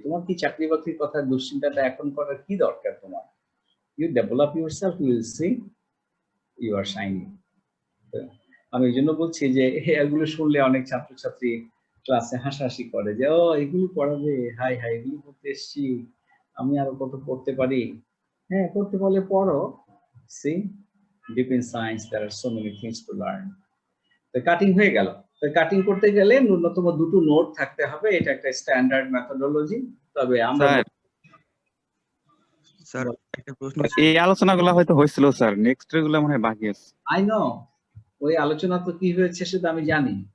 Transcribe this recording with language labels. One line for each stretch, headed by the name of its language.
Bangla: তোমার কি চাকরি বাকরির কথা দুশ্চিন্তাটা এখন করার কি দরকার তোমার?
English: You develop yourself, you will see you are shining.
Bangla: আমি এই জন্য বলছি যে এগুলো শুনলে অনেক ছাত্রছাত্রী ক্লাসে হাসাহাসি করে যে ও এগুলো পড়াবে, হাই এগুলো পড়তে এসছি, আমি আরো কত পড়তে পারি। হ্যাঁ, পড়তে পারলে পড়ো।
English: See, deep in science there are so many things to learn.
Bangla: তো কাটিং হয়ে গেল। তো কাটিং করতে গেলে ন্যূনতম দুটো নোড থাকতে হবে, এটা একটা স্ট্যান্ডার্ড মেথোডোলজি। তবে আমরা স্যার একটা প্রশ্ন এই আলোচনাগুলো হয়তো হয়েছিল স্যার, নেক্সট গুলো মনে হয় বাকি আছে।
English: I know
Bangla: ওই আলোচনা তো কি হয়েছে সেটা আমি জানি।